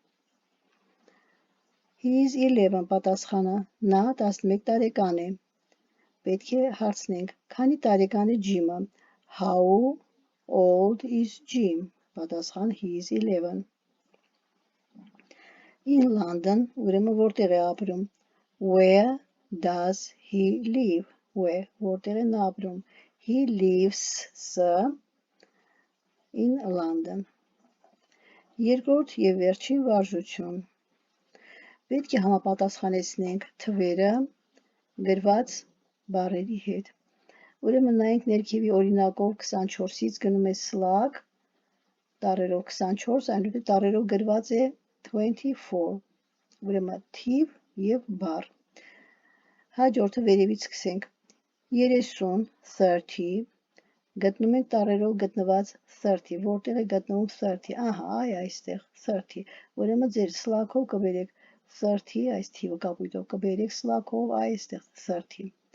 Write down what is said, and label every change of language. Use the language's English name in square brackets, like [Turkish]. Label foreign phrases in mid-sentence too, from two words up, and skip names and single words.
[English] he is 11, [Armenian] պատասխանը, նա 11 տարեկան է, պետք է հարցնենք, քանի տարեկան է Jim-ը, [English] how old is Jim, պատասխան he is 11, in London, [Armenian] ուրեմն որտեղ է ապրում, [English] where does he live, where, [Armenian] որտեղ է նա ապրում, [English] he lives in London, [Armenian] երկրորդ և վերջին վարժություն, պետք է համապատասխանեցնենք թվերը գրված բառերի հետ, ուրեմն նայենք ներքևի օրինակով 24-ից գնում է slug, տառերով 24, այնուհետև տառերով գրված է 24, ուրեմն թիվ և բառ, հաջորդը վերևից սկսենք, 30, 30, գտնում ենք տառերով գտնված 30, որտեղ է գտնվում 30, ահա, այ այստեղ 30, ուրեմն ձեր սլակով կբերեք 30, այս թիվը կապույտով կբերեք սլակով, այստեղ 30,